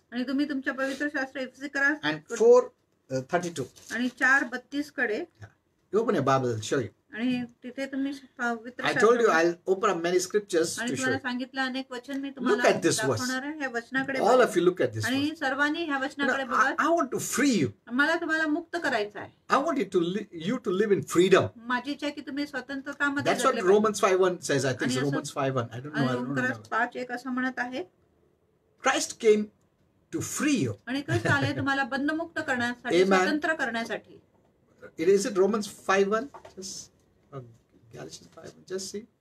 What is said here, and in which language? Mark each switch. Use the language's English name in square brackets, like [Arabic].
[Marathi] आणि तुम्ही तुमच्या पवित्र शास्त्र एफएसी करा [English] and 4:32. [Marathi] आणि 4:32 कडे [English] You open your Bible, I'll show you. [Marathi] आणि तिथे तुम्ही पवित्र [English] I told you [Marathi] शास्त्र [English] I'll open up many scriptures [Marathi] आणि [English] to show [Marathi] तुम्हाला [English] you. [Marathi] सांगितलं अनेक वचन मी [English] Look [Marathi] तुम्हाला [English] at this verse. [Marathi] दाखवणार आहे. ह्या वचनाकडे [English] All [Marathi] बघा. [English] of you look at this. [Marathi] आणि [English] Verse. [Marathi] सर्वांनी ह्या [English] You [Marathi] वचनाकडे [English] know, [Marathi] बघा. [English] I want to free you. [Marathi] मला तुम्हाला मुक्त करायचं आहे. [English] I want you to live in freedom. [Marathi] माझी इच्छा आहे की तुम्ही स्वतंत्रतामध्ये [English] That's what [Marathi] जगले पाहिजे. [English] Romans 5:1 says. I think it's [Marathi] आणि असं- [English] Romans 5:1. I don't know. [Marathi] आणि [English] I don't [Marathi] रोमकरास [English] remember. [Marathi] 5:1 असं म्हणत आहे. [English] Christ came to free you. [Marathi] आणि ख्रिस्त आले तुम्हाला बंधमुक्त करण्यासाठी, [English] Amen. [Marathi] स्वतंत्र करण्यासाठी. [English] Is it Romans 5:1? Just Galatians 5:1. Just see.